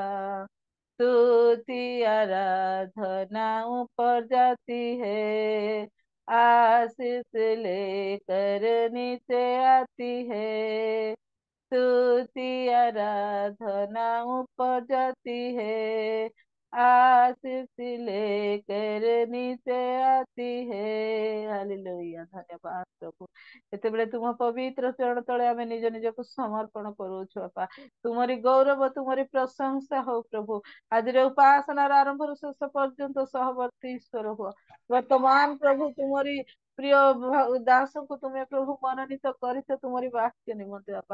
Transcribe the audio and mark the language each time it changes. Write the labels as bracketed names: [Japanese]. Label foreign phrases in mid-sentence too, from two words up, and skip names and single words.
[Hindi] स्तुति आराधना ऊपर जाती है, आशीष लेकर नीचे आती है। स्तुति आराधना ऊपर जाती है, आशीष लेकर नीचे आती है। हालेलुया। धन्यवाद प्रभु। [Odia] ଯେତେବେଳେ ତୁମ ପବିତ୍ର ଚରଣ ତଳେ ଆମେ ନିଜ ନିଜକୁ ସମର୍ପଣ କରୁଛୁ ବାପା, ତୁମରି ଗୌରବ, ତୁମରି ପ୍ରଶଂସା ହଉ ପ୍ରଭୁ। ଆଜିର ଉପାସନାର ଆରମ୍ଭରୁ ଶେଷ ପର୍ଯ୍ୟନ୍ତ ସହବର୍ତ୍ତୀ ଈଶ୍ୱର ହୁଅ। ବର୍ତ୍ତମାନ ପ୍ରଭୁ ତୁମରି ପ୍ରିୟ ଦାସଙ୍କୁ ତୁମେ ପ୍ରଭୁ ମନୋନୀତ କରିଛ ତୁମରି ବାକ୍ୟ ନିମନ୍ତେ ବାପା।